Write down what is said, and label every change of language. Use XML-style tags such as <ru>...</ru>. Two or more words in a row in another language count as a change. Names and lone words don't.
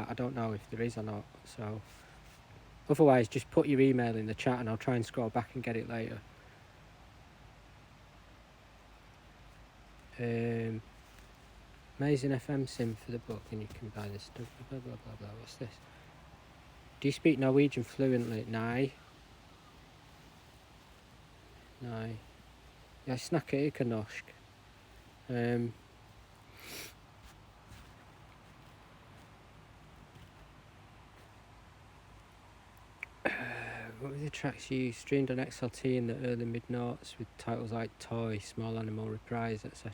<en>I don't know if there is or not, so... Otherwise, just put your email in the chat and I'll try and scroll back and get it later. Amazing FM sim for the book, and you can buy this stuff. Blah blah blah blah. What's this? Do you speak Norwegian fluently?</en> <da>Nej. Nej. Jeg snakker ikke norsk.</da> <en>What were the tracks you streamed on XLT in the early mid-noughts with titles like Toy, Small Animal Reprise, etc.?</en>